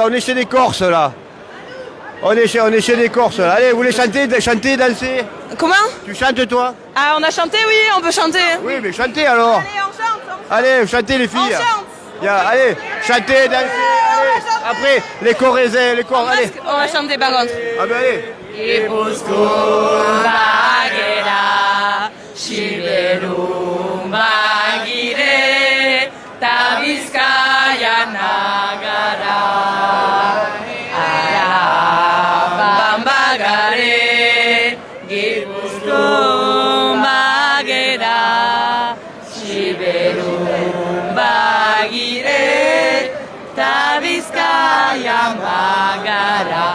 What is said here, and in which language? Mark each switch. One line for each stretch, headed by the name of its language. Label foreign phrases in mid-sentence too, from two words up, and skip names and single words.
French: On est chez des Corses là. On est chez des Corses là. Allez, vous voulez chanter, danser? Comment? Tu chantes toi? Ah, on a chanté, oui, on peut chanter. Oui, mais chantez alors. Allez, on chante. Allez, chantez les filles. On chante. Allez, chantez, dansez. Allez. Après, les Corréziens, les Corses, allez. On va chanter par contre. Ah ben allez.
Basque: Gipuzkoan bagera, Siberun bagire, ta Bizkaian agara. Araban bagare, Gipuzkoan bagera, Siberun bagire, ta Bizkaian bagara.